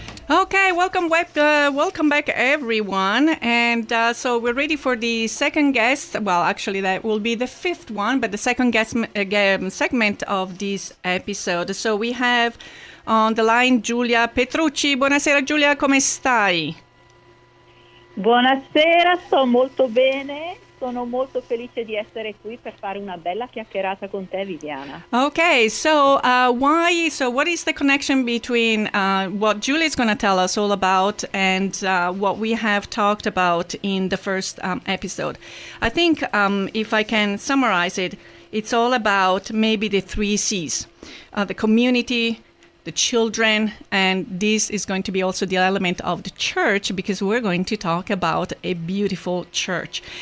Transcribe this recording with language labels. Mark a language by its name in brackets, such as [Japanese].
[English] Okay, welcome back, everyone. And so we're ready for the second guest. Well, actually, that will be the fifth one, but the second guest segment of this episode. So we have on the line Giulia Petrucci. [Italian] Buonasera, Giulia, come stai? Buonasera, sto molto bene. Sono molto felice di essere qui per fare una bella chiacchierata con te, Viviana. [English] Okay, so what is the connection between what Julia is going to tell us all about and what we have talked about in the first episode? I think if I can summarize it, it's all about maybe the 3 C's, the community, the children, and this is going to be also the element of the church because we're going to talk about a beautiful church.